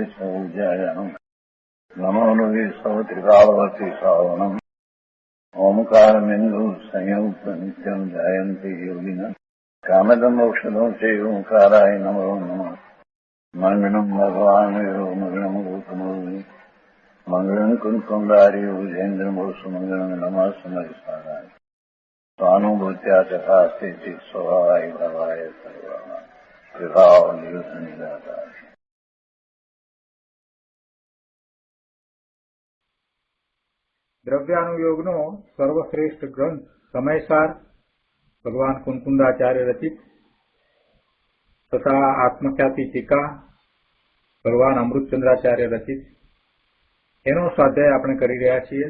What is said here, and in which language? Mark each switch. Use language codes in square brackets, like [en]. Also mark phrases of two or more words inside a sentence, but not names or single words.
[sa] सौज्यायानम् नमो लोये सौत्रिकावती सावनम् ओंकारमिन्दु संयुक्त नित्यम् जायन्ति योगिनः कामदमोक्षदो चैव ओंकाराय नमो नमः मङ्गलम् भगवान् मङ्गलम् गौतमोऽग्नि मङ्गलम् कुन्कुण्डारि उजेन्द्रमोसुमङ्गलम् नमः समरिसाराय स्वानुभूत्या तथा स्थिति स्वभावाय भवाय सर्वाणां विभाव निरुद्ध निराकार। [gu] દ્રવ્યાનુયોગનો સર્વશ્રેષ્ઠ ગ્રંથ સમયસાર ભગવાન કુંકુંદાચાર્ય રચિત તથા આત્મખ્યાતિ ટીકા ભગવાન અમૃતચંદ્રાચાર્ય રચિત એનો સ્વાધ્યાય આપણે કરી રહ્યા છીએ.